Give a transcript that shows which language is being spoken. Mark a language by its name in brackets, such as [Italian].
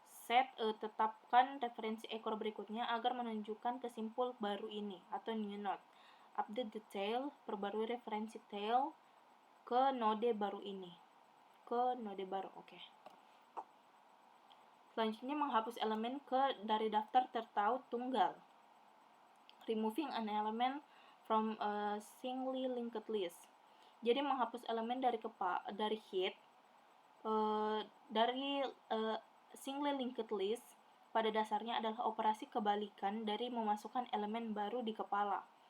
[Indonesian] Tetapkan referensi ekor berikutnya agar menunjukkan ke simpul baru ini atau new node. [English] Update the tail, [Indonesian] perbarui referensi tail ke node baru ini. Oke. Selanjutnya menghapus elemen dari daftar tertaut tunggal. [English] Removing an element from a singly linked list. [Indonesian] Jadi menghapus elemen dari head dari singly linked list pada dasarnya adalah operasi kebalikan dari memasukkan elemen baru di kepala.